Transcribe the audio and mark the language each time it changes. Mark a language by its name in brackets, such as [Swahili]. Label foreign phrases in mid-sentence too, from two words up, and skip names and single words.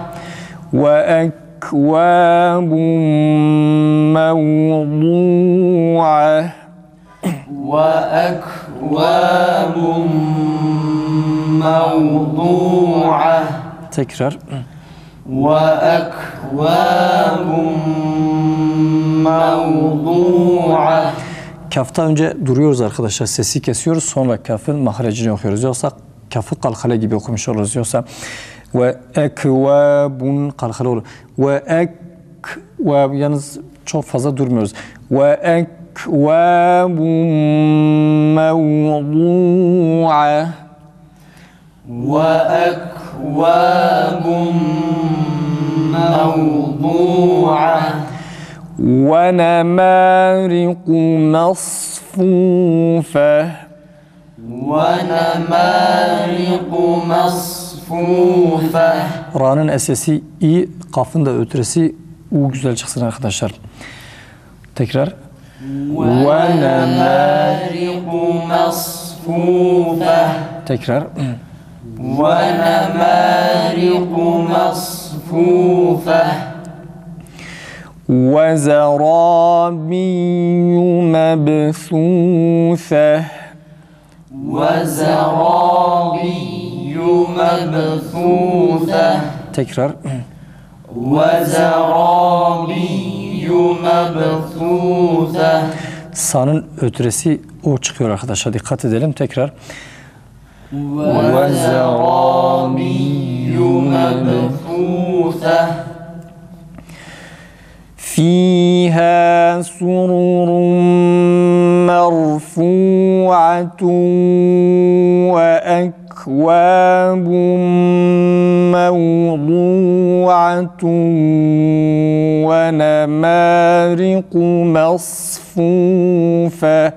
[Arabic] وأكواب موضوعة وأكواب موضوعة [Turkish] tekrar. [Arabic] وأكواب موضوعة [Turkish] Kafta önce duruyoruz arkadaşlar. Sesi kesiyoruz. Sonra kafın mahrecini okuyoruz. Yoksa kafı kalkale gibi okumuş oluruz. Yoksa [Arabic] وأكواب [Turkish] kalkale olur. [Arabic] وأكواب [Turkish] yalnız çok fazla durmuyoruz. [Arabic] وأكواب موضوعة وأكواب موضوعة ونمارق مصفوفة ونمارق مصفوفة [Turkish] Ra'nın sesi i, kafın da ötüresi u güzel çıksın arkadaşlar. Tekrar. [Arabic] ونمارق مصفوفة [Turkish] Tekrar. [Arabic] ونمارق مصفوفة وزرابي مبثوثة وزرابي مبثوثة [Turkish] tekrar. [Arabic] وزرابي مبثوثة [Turkish] Sa'nın ötüresi o çıkıyor arkadaşlar. Dikkat edelim. Tekrar. [Arabic] وزرابي مبثوثة فيها سرر مرفوعة وأكواب موضوعة ونمارق مصفوفة